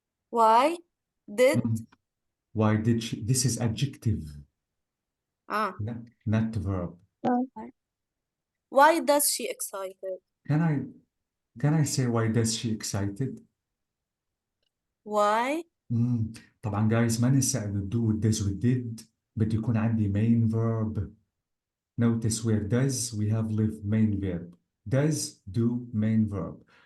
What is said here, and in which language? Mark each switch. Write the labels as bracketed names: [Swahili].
[English] Why did? Why did she? This is adjective, Ah. not verb. Why does she excited? Can I say why does she excited? Why? [Arabic] طبعا guys ما ننسى انه do does و did بده يكون عندي main verb. [English] Notice where does we have live main verb. Does, do, main verb.